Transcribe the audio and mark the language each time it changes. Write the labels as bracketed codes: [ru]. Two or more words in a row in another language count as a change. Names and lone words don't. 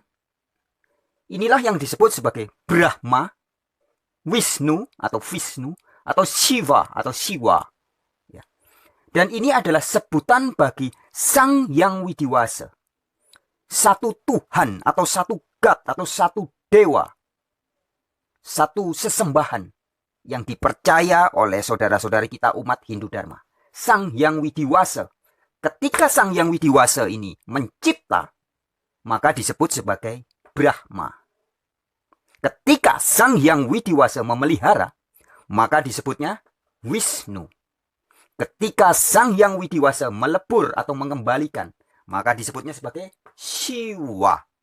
[id] Inilah yang disebut sebagai Brahma, Wisnu atau Shiva atau Siwa. Ya. Dan ini adalah sebutan bagi Sang Hyang Widiwasa. Satu Tuhan atau satu God atau satu dewa. Satu sesembahan yang dipercaya oleh saudara-saudari kita umat Hindu Dharma. Sang Hyang Widiwasa. Ketika Sang Hyang Widiwasa ini mencipta, maka disebut sebagai Brahma. Ketika Sang Hyang Widiwasa memelihara, maka disebutnya Wisnu. Ketika Sang Hyang Widiwasa melebur atau mengembalikan, maka disebutnya sebagai Siwa.